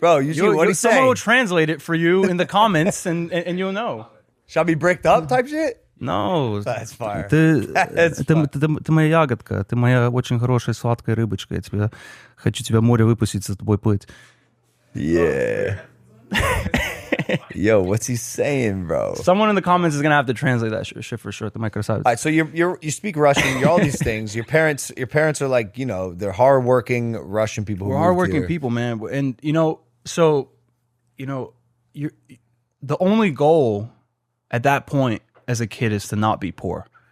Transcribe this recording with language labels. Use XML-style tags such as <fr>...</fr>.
<en>Bro, Eugene, what do you say? Someone will translate it for you in the comments and you'll know. Shall I be bricked up type shit? No. That's fire.</en> <ru>Ты</ru> <en>That's</en> <ru>моя ягодка, ты моя очень хорошая сладкая рыбочка. Я хочу тебя в море выпустить, за тобой плыть.</ru> <en>Yeah. Yo, what's he saying, bro? Someone in the comments is gonna have to translate that shit for sure. All right, so you speak Russian. You're all these things. Your parents are like, you know, they're hardworking Russian people. We're hardworking people, man. And you know, so you know, the only goal at that point as a kid is to not be poor.</en>